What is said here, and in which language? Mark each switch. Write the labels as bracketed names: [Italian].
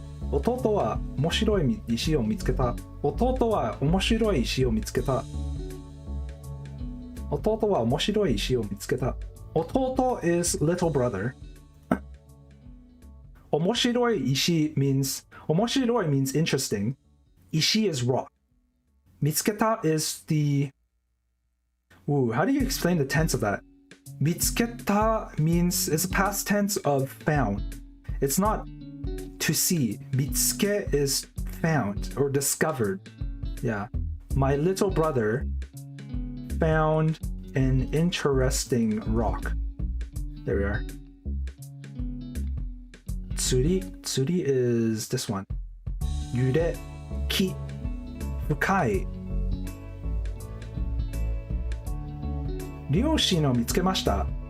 [Japanese] 弟は面白い石を見つけた。弟は面白い石を見つけた。弟は面白い石を見つけた。弟 [English] is little brother. [Japanese] 面白い石 [English] means 面白い means interesting. 石 is rock. 見つけた is the how do you explain the tense of that? 見つけた means it's a past tense of found. It's not to see. 見つけ is found or discovered. Yeah. My little brother found an interesting rock. There we are. 釣り is this one. [Japanese] 揺れ木深い両親を見つけました。